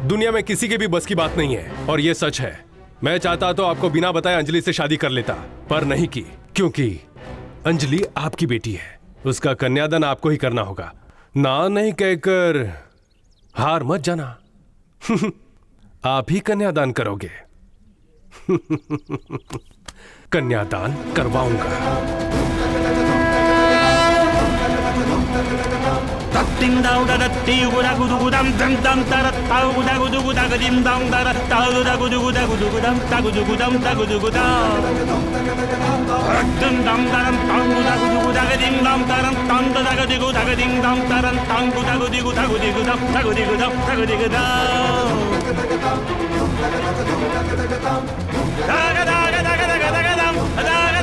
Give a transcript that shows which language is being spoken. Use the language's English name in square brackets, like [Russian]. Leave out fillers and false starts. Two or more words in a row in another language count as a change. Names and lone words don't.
[Hindi] दुनिया में किसी के भी बस की बात नहीं है, और यह सच है। मैं चाहता तो आपको बिना बताए अंजलि से शादी कर लेता, पर नहीं की, क्योंकि अंजलि आपकी बेटी है। उसका कन्यादान आपको ही करना होगा। ना नहीं कहकर हार मत जाना। आप ही कन्यादान करोगे। कन्यादान करवाऊंगा। Ding dong da da dee gu da gu du gu dam dam dam da da ta gu da gu du gu da ga dim dong da da ta gu da gu du gu da gu du gu dam ta gu du gu dam ta gu du gu da dum dam da dam tang gu da gu du gu da ga dim dong da dam tang da ga di gu da ga ding dong da dam tang gu da gu di gu da gu di gu dam ta gu di gu dam ta gu di gu da da ga da ga da ga da ga da ga dam da ga